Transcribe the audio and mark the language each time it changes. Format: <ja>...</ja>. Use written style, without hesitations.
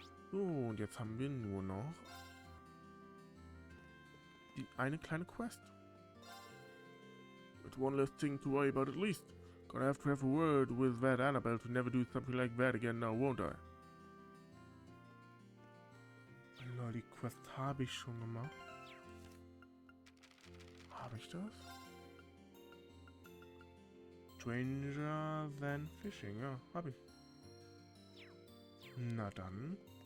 <de>So, und jetzt haben wir nur noch eine kleine Quest.</de> <en>It's one less thing to worry about at least. Gonna have to have a word with that Annabelle to never do something like that again now, won't I?</en> <de>Lol, die Quest habe ich schon gemacht. Habe ich das? Stranger than fishing, ja, habe ich. Na dann.</de>